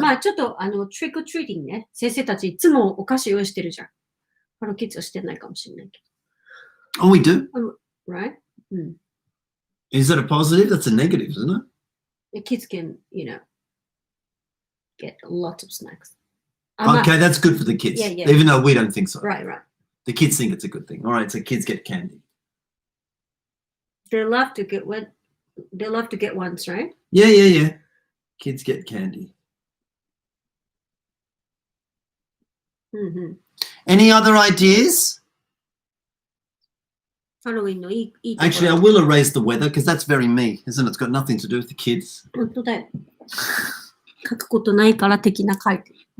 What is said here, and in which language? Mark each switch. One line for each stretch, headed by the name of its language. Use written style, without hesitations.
Japanese: まあちょっと
English: trick-or-treating
Japanese: ね。先生たちいつもお菓子用意してるじゃん。キッズはしてないかもしれないけど。
English: Oh, we do? Right? Is that a positive? That's a negative, isn't it? The kids can, get lots of snacks. Okay, that's good for the kids. Yeah. Even though we don't think so. Right. The kids think it's a good thing. All right, so kids get candy. They love to get ones, right? Yeah. Kids get candy. Mm-hmm. Any other ideas? Actually, I will erase the weather because that's very me, isn't it? It's got nothing to do with the kids.
Japanese: 本当だよ。書くことないから的な書いてる。